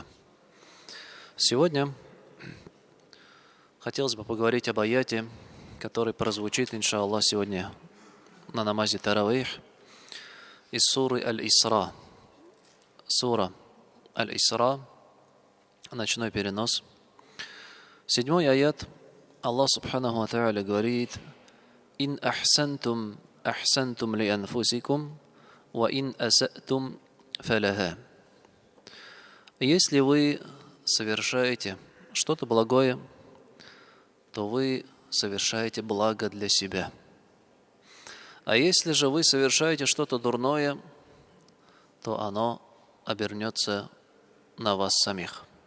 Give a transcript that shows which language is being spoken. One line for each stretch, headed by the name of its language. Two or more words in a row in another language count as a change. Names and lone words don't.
Russian: Сегодня хотелось бы поговорить об аяте, который прозвучит, иншаллах, сегодня на намазе Таравих из суры Аль-Исра. Сура Аль-Исра, ночной перенос. 7-й аят.
Arabic: الله سبحانه وتعالى говорит: «إن أحسنتم أحسنتم لأنفسكم وإن أسأتم فلها».
Russian: Если вы совершаете что-то благое, то вы совершаете благо для себя. А если же вы совершаете что-то дурное, то оно обернется на вас самих.